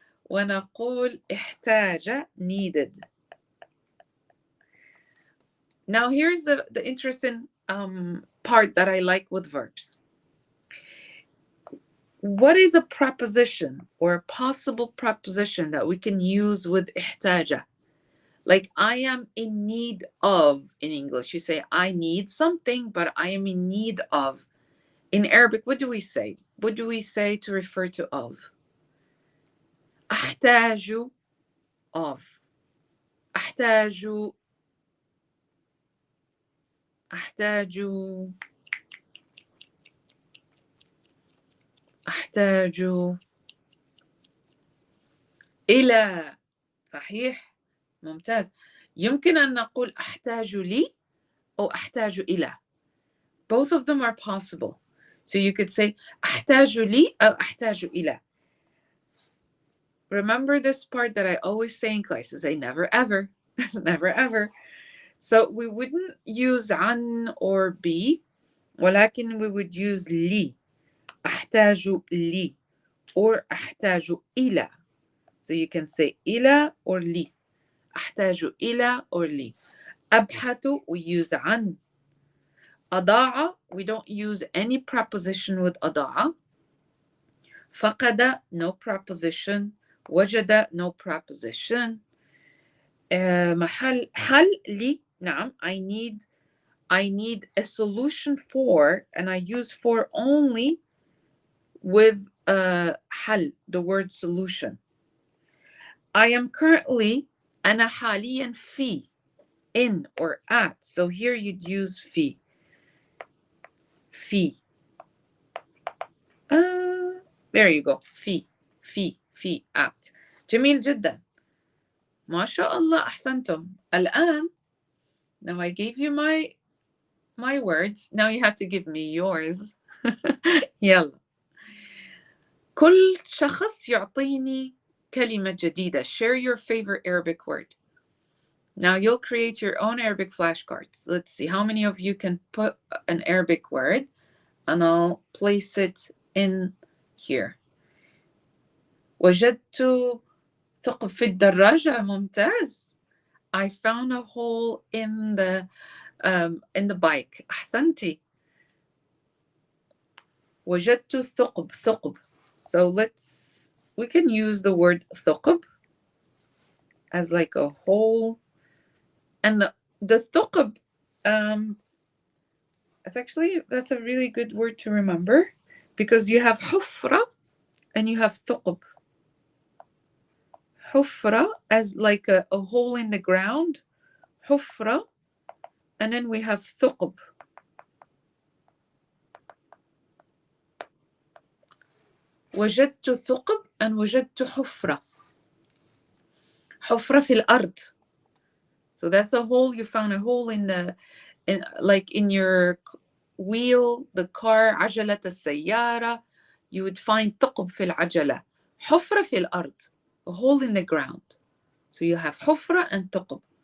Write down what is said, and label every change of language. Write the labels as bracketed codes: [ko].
[ar] ونقول احتاج needed. [en] Now here's the interesting part that I like with verbs. What is a preposition or a possible preposition that we can use with احتاج? Like I am in need of in English. You say I need something, but I am in need of. In Arabic, what do we say? What do we say to refer to of? [ar] أحتاج of. أحتاج. أحتاج. أحتاج إلى. صحيح. ممتاز. يمكن أن نقول أحتاج لي أو أحتاج إلى. [en] Both of them are possible. So you could say [ar] أحتاج لي أو أحتاج إلى. [en] Remember this part that I always say in classes, I never ever, never ever. So we wouldn't use عن or be, [ar] ولكن [en] we would use لي. [ar] أحتاج لي or أحتاج إلى. [en] So you can say إلى or لي. [ar] أحتاج إلى or لي. [en] أبحث, we use عن. أضاع, we don't use any preposition with أضاع. فقد, no preposition. وجد, no preposition. محل, [ar] حل لي, نعم, [en] I need a solution for, and I use for only with حل, the word solution. I am currently, [ar] أنا حاليا في, [en] in or at. So here you'd use في. [ar] في. [en] There you go. في at. [ar] جميل جدا. ما شاء الله أحسنتم. [en] الآن, now I gave you my words. Now you have to give me yours. [ar] يلا. كل شخص يعطيني كلمة جديدة. [en] Share your favorite Arabic word. Now you'll create your own Arabic flashcards. Let's see how many of you can put an Arabic word, and I'll place it in here. [ar] وجدت ثقب في الدراجة. ممتاز. [en] I found a hole in the bike. [ar] أحسنتي. وجدت ثقب. [en] So we can use the word ثقب as like a hole. And the ثقب, that's a really good word to remember, because you have حفرة and you have ثقب. حفرة as like a hole in the ground. [ar] حفرة. [en] And then we have ثقب. [ar] وجدت ثقب and وجدت حفرة. حفرة في الأرض. [en] So that's a hole. You found a hole in your wheel, the car, [ar] عجلة السيارة. [en] You would find [ar] ثقب في العجلة. حفرة في الأرض. [en] A hole in the ground. So you have حفرة and ثقب.